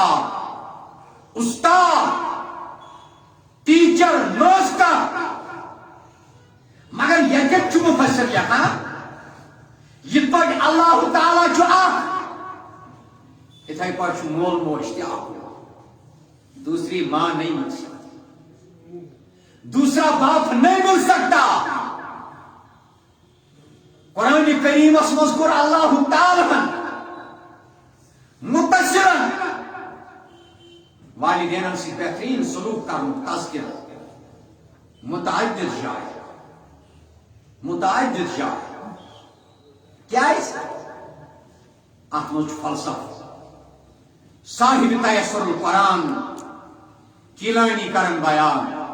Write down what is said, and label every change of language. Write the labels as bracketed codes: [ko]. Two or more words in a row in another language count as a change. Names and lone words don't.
[ks] استاد ٹیچر ماسٹر مگر ییٚتٮ۪تھ چھُ مُفسر لیکھان یِتھ پٲٹھۍ اللہ تعالیٰ چھُ اکھ اِتھے پٲٹھۍ چھُ مول موج تہِ اکھ [ur] دوسری ماں نہیں مل سکتی دوسرا باپ نہیں مل سکتا [ks] قرآن کریمس منٛز کوٚر اللہ تعالیٰ مُتَصِرن والدینن سۭتۍ بہتریٖن سلوٗک کرنُک تذکر متعدد جایہِ کیٛازِ اتھ منٛز چھُ فلسفہٕ صاحب تیسر القرآن کیلانی کرن بیان